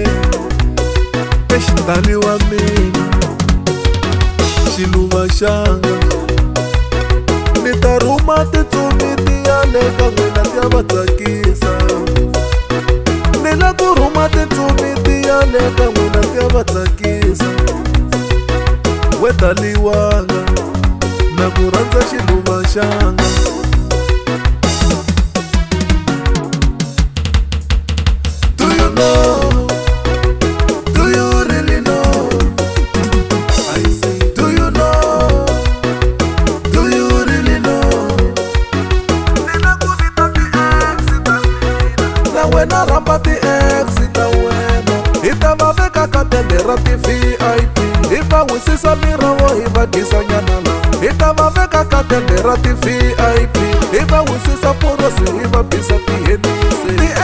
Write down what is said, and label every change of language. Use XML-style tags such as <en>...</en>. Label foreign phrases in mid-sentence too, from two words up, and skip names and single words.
<ts>Xitali wa mina xiluva xanga, ni ta rhuma titsumi tiya le ka n'wina ti ya va tsakisa. Ni la ku rhuma titsumi tiya le ka n'wina ti ya va tsakisa. We taliwanga na ku rhandza xiluva xanga.</ts> <en>Do you really know? I say, do you know? Do you really know?</en> <ts>Nina ku vita ti-ex ta mina, na wena rhamba ti-ex ta wena. Hi ta va veka ka tende ra ti-VIP, hi va wisisa mirawo hi va dyisa nyana la. Hi ta va veka ka tende ra ti-VIP, hi va wisisa porosi hi va bisa tihenisi.</ts>